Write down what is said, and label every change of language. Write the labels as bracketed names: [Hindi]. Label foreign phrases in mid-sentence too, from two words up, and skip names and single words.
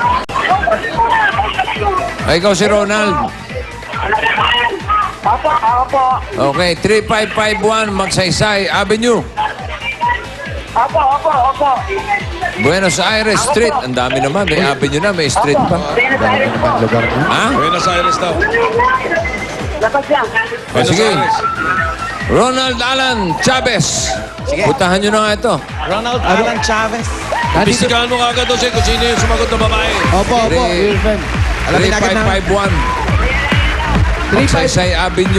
[Filipino] Ay, ikaw si Ronald. Opo, ako po. Okay, 3551 Magsaysay Avenue. Opo. Buenos Aires Street. Ang dami naman. May avenue na, may street pa. Buenos Aires po. Lugar mo. Ha? Buenos Aires daw. Labas yan. Buenos Sige. Aires. Ronald Alan Chavez. Putahan nyo na nga ito. Ronald Alan Chavez. Bisigahan mo kagad doon kung sino yung sumagot na babae. Opo, Irvin. 3551 Magsaysay Avenue.